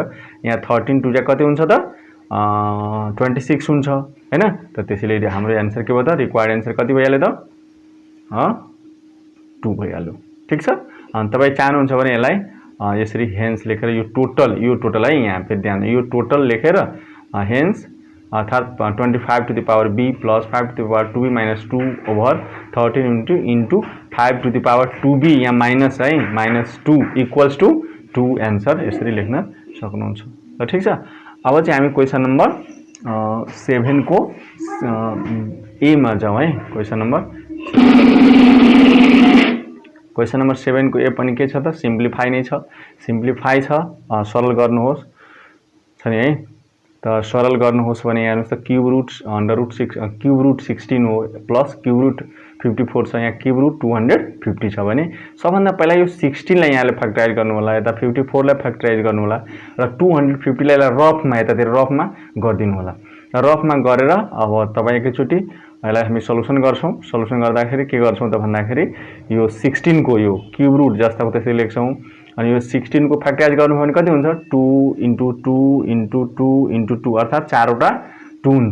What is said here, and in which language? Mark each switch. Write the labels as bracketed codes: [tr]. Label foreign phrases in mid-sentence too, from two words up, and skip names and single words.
[ne] यहाँ 13 टु जा कति हुन्छ त 26 हुन्छ हैन। त त्यसैले हाम्रो एन्सर के भयो त [en] required answer [ne] कति भइहाल्यो त 2 भइहाल्यो। ठीक छ। अनि तपाई चाहनुहुन्छ भने यसलाई यसरी हेन्स लेखेर यो टोटल है यहाँ फेरि ध्यान यो टोटल लेखेर हेन्स अर्थात् [en] 25 to the power b plus 5 to the power 2b minus 2 over 13 into 5 to the power 2b [ne] यहाँ माइनस है -2 [en] equals to [ne] 2 एन्सर यसरी लेख्न सक्नुहुन्छ ल ठीक छ। अब चाहिँ हामी [en] question number [ne] 7 को ए मा जाउँ है। [en] question number [ne] 7 को ए पनि के छ त सिम्प्लिफाई नै छ। सिम्प्लिफाई छ सरल गर्नुहोस् छ नि है। त सरल गर्नुहोस् भने यहाँ हेर्नुस् त [en] cube root under root 6 cube root 16 [ne] हो [en] plus cube root 54 [ne] छ यहाँ [en] cube root 250 [ne] छ भने सबभन्दा पहिला यो 16 लाई यहाँले फ्याक्टराइज गर्नु होला यता 54 लाई फ्याक्टराइज गर्नु होला र 250 लाई रफमा यतातिर रफमा गर्दिनु होला। रफमा गरेर अब तपाई एकैचोटी यसलाई हामी सल्युसन गर्छौं। सल्युसन गर्दाखेरि के गर्छौं त भन्दाखेरि यो 16 को यो [en] cube root [ne] जस्ताको त्यसरी लेख्छौं अनि यो 16 को फ्याक्टराइज गर्नु भने कति हुन्छ 2 into 2 into 2 into 2 अर्थात 4 वटा 2 हुन्छ।